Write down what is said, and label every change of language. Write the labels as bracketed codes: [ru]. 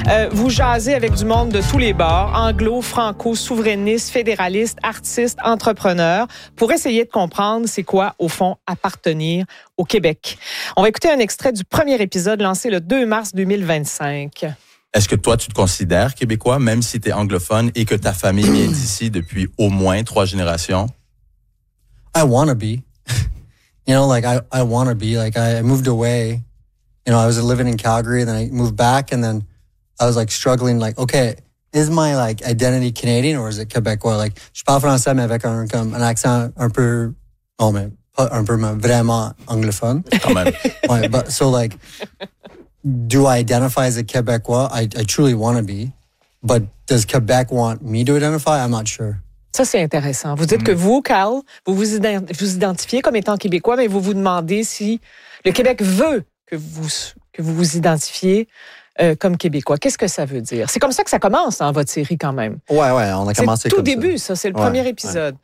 [fr] Vous jasez avec du monde de tous les bords, anglo, franco, souverainiste, fédéraliste, artiste, entrepreneur, pour essayer de comprendre c'est quoi, au fond, appartenir au Québec. On va écouter un extrait du premier épisode lancé le 2 mars 2025. Est-ce que toi, tu te considères québécois, même si tu es anglophone et que ta famille vient d'ici depuis au moins 3 générations? [en] I want to be. You know, like, I want to be. Like, I moved away. You know, I was living in Calgary, and then I moved back, and then I was, like, struggling, like, okay, is my, like, identity Canadian or is it québécois? Like, [fr] je parle français, mais avec un accent un peu, oh, mais pas un peu, mais vraiment anglophone. Quand même. Ouais, [en] but, so, like... Do I identify as a Québécois? I truly want to be. But does Québec want me to identify? I'm not sure. [fr] Ça, c'est intéressant. Vous dites que vous, Carl, vous identifiez comme étant Québécois, mais vous vous demandez si le Québec veut que vous identifiez comme Québécois. Qu'est-ce que ça veut dire? C'est comme ça que ça commence dans votre série quand même. Ouais, ouais, on a commencé c'est tout comme début, ça. C'est le premier épisode.